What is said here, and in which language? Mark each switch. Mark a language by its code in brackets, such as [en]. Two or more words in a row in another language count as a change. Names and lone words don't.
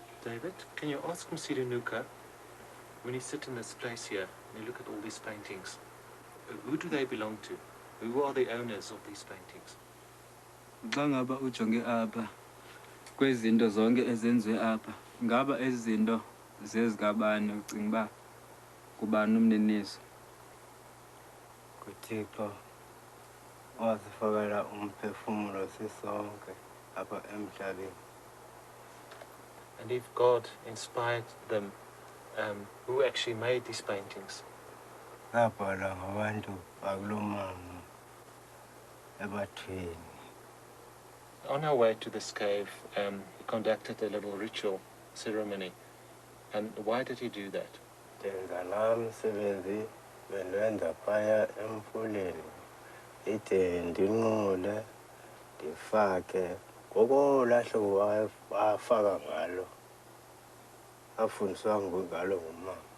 [en] David, can you ask Msilunuka, when you sit in this place here and you look at all these paintings, who do they belong to? Who are the owners of these paintings? [xh] Xa ngaba ujonge apha kwezinto zonke ezenziwe apha, ngaba ezi zinto zezikabani ucinga uba kubani umniniso? kuThixo wasifakela umphefumulo sisonke apha emhlabeni. [en] And if God inspired them, who actually made these paintings? [xh] Zabhalwa ngabantu bakulomama ebathweni. [en] On our way to this cave, he conducted a little ritual ceremony. And why did he do that? [xh] Ndenza laa msebenzi bendenza phaya emfuleni ide ndinqule ndifake ngolaa hlobo wafaka ngalo afundiswa ngalo ngumama.